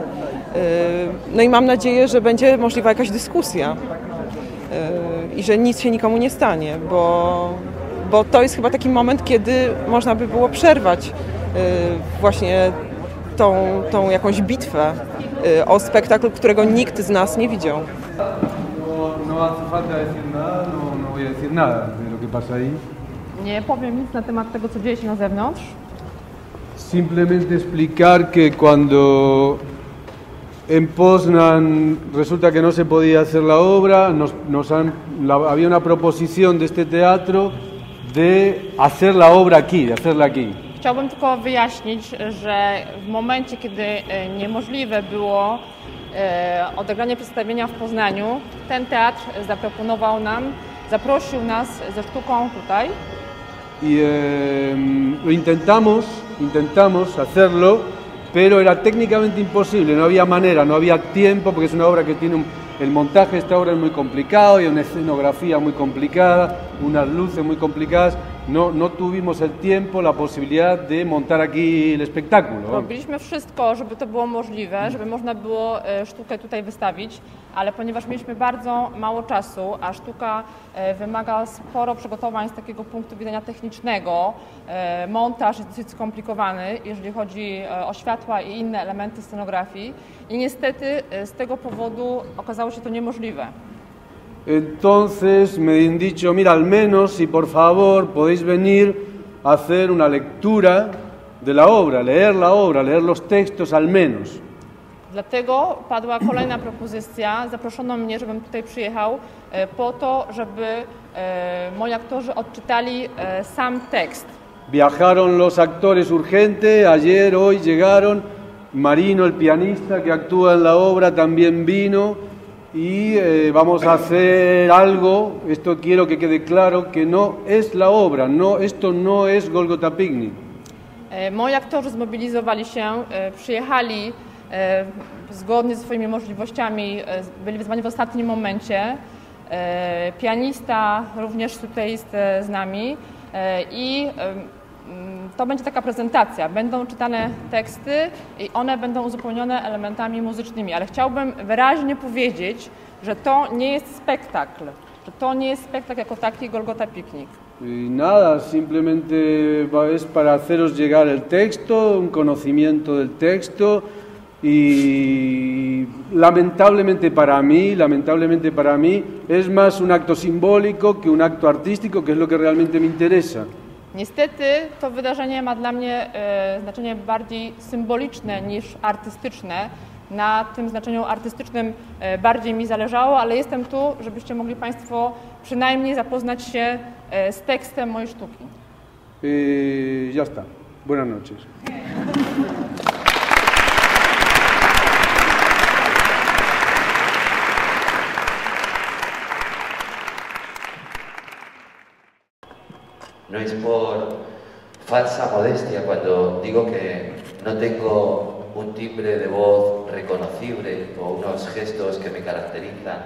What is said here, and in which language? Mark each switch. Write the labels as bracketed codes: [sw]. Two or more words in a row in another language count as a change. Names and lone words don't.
[pl] No i mam nadzieję, że będzie możliwa jakaś dyskusja i że nic się nikomu nie stanie, bo to jest chyba taki moment, kiedy można by było przerwać właśnie tą jakąś bitwę o spektakl, którego nikt z nas nie widział. Nie powiem nic na temat tego, co dzieje się na zewnątrz. [es] Simplemente explicar que cuando en Poznan resulta que no se podía hacer la obra, había una proposición de este teatro de hacer la obra aquí, de hacerla aquí. [pl] Chciałbym tylko wyjaśnić, że w momencie, kiedy niemożliwe było odegranie przedstawienia w Poznaniu, ten teatr zaprosił nas ze sztuką tutaj. [es] Y intentamos hacerlo, pero era técnicamente imposible, no había manera, no había tiempo, porque es una obra que tiene el montaje de esta obra es muy complicado, y una escenografía muy complicada, unas luces muy complicadas, no tuvimos el tiempo, la posibilidad de montar aquí el espectáculo. [pl] Robiliśmy wszystko, żeby to było możliwe, żeby można było sztukę tutaj wystawić, ale ponieważ mieliśmy bardzo mało czasu, a sztuka wymaga sporo przygotowań z takiego punktu widzenia technicznego, montaż jest dosyć skomplikowany, jeżeli chodzi o światła i inne elementy scenografii i niestety z tego powodu okazało się to niemożliwe. [es] Entonces me han dicho, mira, al menos si por favor podéis venir a hacer una lectura de la obra, leer los textos al menos. [pl] Dlatego padła kolejna propozycja, zaproszono mnie, żebym tutaj przyjechał po to, żeby moi aktorzy odczytali sam tekst. [es] Viajaron los actores urgente, ayer, hoy llegaron, Marino, el pianista que actúa en la obra, también vino. Y vamos a hacer algo, esto quiero que quede claro, que no es la obra, esto no es Golgota Picnic. [pl] Moi aktorzy zmobilizowali się, przyjechali zgodnie ze swoimi możliwościami, byli wezwani w ostatnim momencie. Pianista również tutaj jest z nami i to będzie taka prezentacja. Będą czytane teksty i one będą uzupełnione elementami muzycznymi, ale chciałbym wyraźnie powiedzieć, że to nie jest spektakl, że to nie jest spektakl jako taki Golgota Picnic. [es] Y nada, simplemente es para haceros llegar el texto, un conocimiento del texto y lamentablemente para mí es más un acto simbólico que un acto artístico, que es lo que realmente me interesa. [pl] Niestety to wydarzenie ma dla mnie znaczenie bardziej symboliczne niż artystyczne. Na tym znaczeniu artystycznym bardziej mi zależało, ale jestem tu, żebyście mogli Państwo przynajmniej zapoznać się z tekstem mojej sztuki. [es] Ya está. Buenas noches. No es por falsa modestia cuando digo que no tengo un timbre de voz reconocible o unos gestos que me caracterizan.